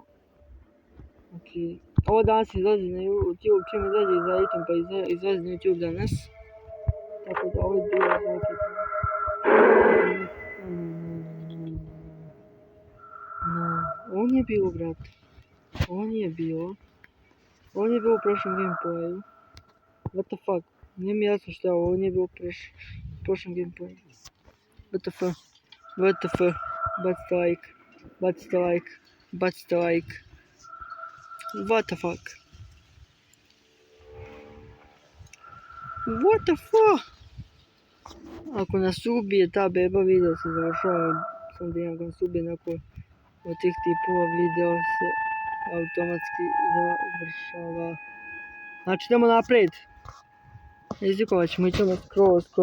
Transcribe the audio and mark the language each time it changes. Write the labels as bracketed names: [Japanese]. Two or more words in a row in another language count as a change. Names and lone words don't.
[Serbian] Znači, ovo danas izlazi na YouTube, čim izlazi za item pa izlazi na YouTube danas. Tako da ovo je bilo zvuk. Ovo nije bilo, brate. Ovo nije bilo. Ovo nije bilo u prošlom gameplayu. [English] What the fuck? [Serbian] Nije mi jasno što je ovo nije bilo u prošlom gameplayu. [English] What the fuck? What the fuck? [Serbian] Bacite like. Bacite like. Bacite like. [English] What the fuck? What the fuck? [Serbian] Ako nas ubije ta beba, video se završava. Sam da ako nas ubije nakon od tih tipova, video se automatski završava. Znači idemo naprijed. Izlikovat ćemo, idemo skroz.